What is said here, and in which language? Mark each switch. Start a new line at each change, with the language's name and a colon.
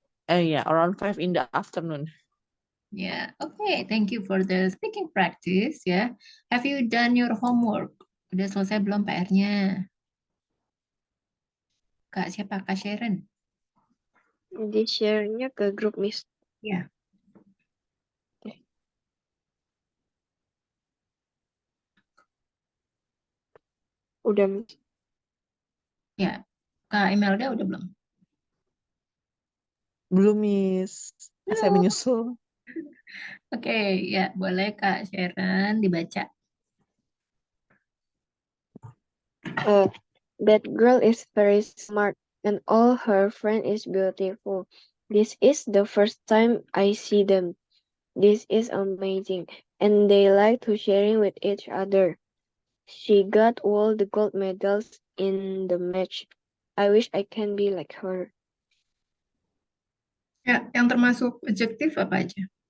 English: Yeah, around 5 in the afternoon. Yeah, okay. Thank you for the speaking practice ya. Have you done your homework?
Indonesian: Udah selesai belum PR-nya? Kak siapa? Kak Sharon? Di share-nya ke grup Miss. Ya. Udah Miss. Ya. Kak Imelda udah belum? Belum, Miss. Saya menyusul. Oke, ya boleh Kak Sharon dibaca.
English: That girl is very smart and all her friend is beautiful. This is the first time I see them. This is amazing and they like to sharing with each other. She got all the gold medals in the match. I wish I can be like her.
Indonesian: Ya, yang termasuk adjektif apa aja?